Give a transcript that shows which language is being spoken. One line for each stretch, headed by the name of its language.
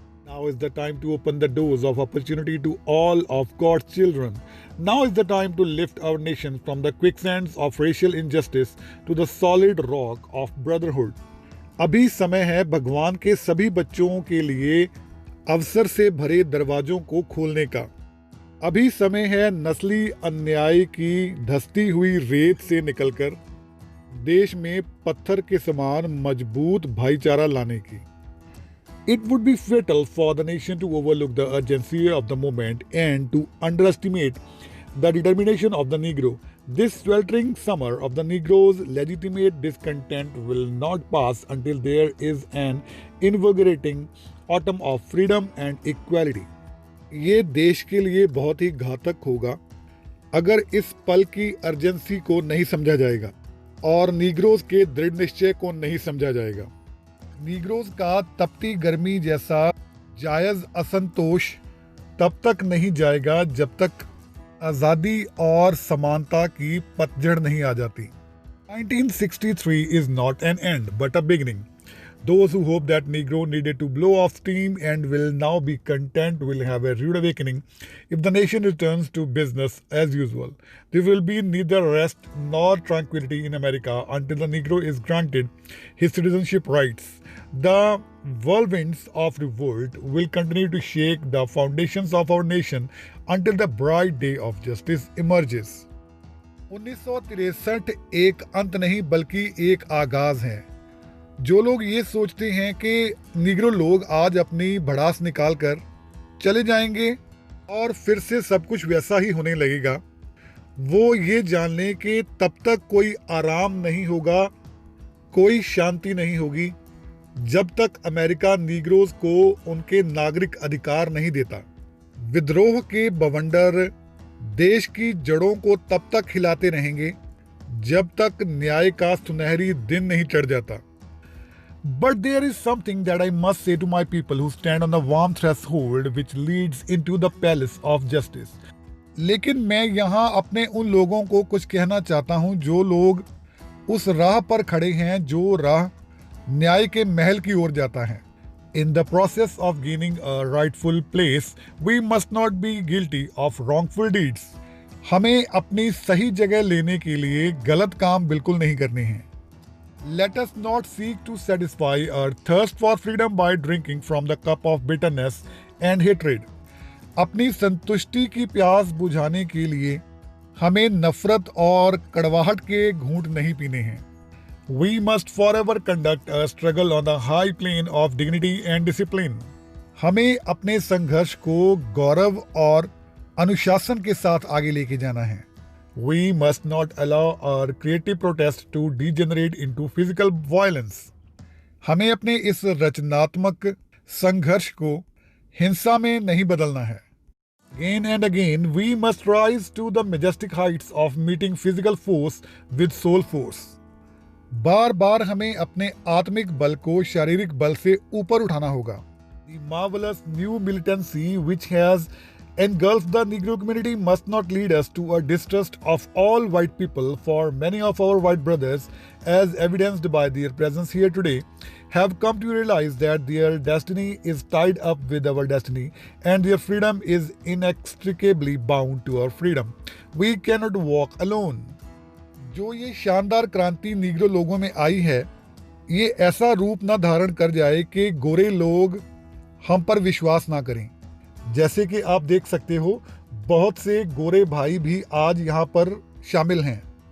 English: Now is the time to open the doors of opportunity to all of God's children. Now is the time to lift our nation from the quicksands of racial injustice to the solid rock of brotherhood.
Hindi: अभी समय है भगवान के सभी बच्चों के लिए अवसर से भरे दरवाजों को खोलने का। अभी समय है नस्ली अन्याय की धंसती हुई रेत से निकलकर देश में पत्थर के समान मजबूत भाईचारा लाने की।
English: It would be fatal for the nation to overlook the urgency of the moment and to underestimate the determination of the Negro. This sweltering summer of the Negro's legitimate discontent will not pass until there is an invigorating autumn of freedom and equality.
Hindi: ये देश के लिए बहुत ही घातक होगा अगर इस पल की अर्जेंसी को नहीं समझा जाएगा और नीग्रोज के दृढ़ निश्चय को नहीं समझा जाएगा। नीग्रोज का तपती गर्मी जैसा जायज़ असंतोष तब तक नहीं जाएगा जब तक आज़ादी और समानता की पतझड़ नहीं आ जाती।
English: 1963 is not an end but a beginning. Those who hope that Negro needed to blow off steam and will now be content will have a rude awakening if the nation returns to business as usual. There will be neither rest nor tranquility in America until the Negro is granted his citizenship rights. The whirlwinds of revolt will continue to shake the foundations of our nation until the bright day of justice emerges.
Hindi: 1963 एक अंत नहीं बल्कि एक आगाज है। जो लोग ये सोचते हैं कि निग्रो लोग आज अपनी भड़ास निकाल कर चले जाएंगे और फिर से सब कुछ वैसा ही होने लगेगा, वो ये जान लें कि तब तक कोई आराम नहीं होगा, कोई शांति नहीं होगी जब तक अमेरिका निग्रोज को उनके नागरिक अधिकार नहीं देता। विद्रोह के बवंडर देश की जड़ों को तब तक हिलाते रहेंगे जब तक न्याय का सुनहरी दिन नहीं चढ़ जाता।
English: But there is something that I must say to my people who stand on the warm threshold which leads into the palace of justice.
Hindi: लेकिन मैं यहाँ अपने उन लोगों को कुछ कहना चाहता हूँ जो लोग उस राह पर खड़े हैं जो राह न्याय के महल की ओर जाता है।
English: In the process of gaining a rightful place, we must not be guilty of wrongful deeds.
Hindi: हमें अपनी सही जगह लेने के लिए गलत काम बिल्कुल नहीं करने हैं।
English: Let us not seek to satisfy our thirst for freedom by drinking from the cup of bitterness and hatred.
Hindi: अपनी संतुष्टि की प्यास बुझाने के लिए हमें नफरत और कड़वाहट के घूंट नहीं पीने हैं।
English: We must forever conduct a struggle on the high plane of dignity and discipline.
Hindi: हमें अपने संघर्ष को गौरव और अनुशासन के साथ आगे लेके जाना है।
English: We must not allow our creative protest to degenerate into physical violence.
Hindi: हमें अपने इस रचनात्मक संघर्ष को हिंसा में नहीं बदलना है।
English: Again and again, we must rise to the majestic heights of meeting physical force with soul force.
Hindi: बार बार हमें अपने आत्मिक बल को शारीरिक बल से ऊपर उठाना होगा।
English: The marvelous new militancy which has engulfed the Negro community must not lead us to a distrust of all white people, for many of our white brothers, as evidenced by their presence here today, have come to realize that their destiny is tied up with our destiny and their freedom is inextricably bound to our freedom. We cannot walk alone.
Hindi: जो ये शानदार क्रांति Negro लोगों में आई है, ये ऐसा रूप न धारण कर जाए कि गोरे लोग हम पर विश्वास ना करें। जैसे कि आप देख सकते हो, बहुत से गोरे भाई भी आज यहाँ पर शामिल हैं।